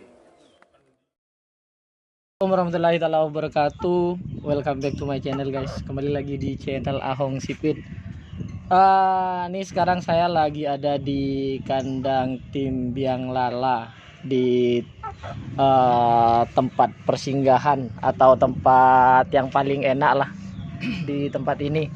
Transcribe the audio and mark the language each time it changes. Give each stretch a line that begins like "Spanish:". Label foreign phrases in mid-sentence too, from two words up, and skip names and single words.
Arabic: السلام عليكم ورحمة الله تعالى وبركاته.
English: Welcome back to my channel guys.
Indonesian: Kembali lagi di channel Ahong Sipit. Ini sekarang saya lagi ada di kandang tim Biang Lala di tempat persinggahan atau tempat yang paling enak lah di tempat ini.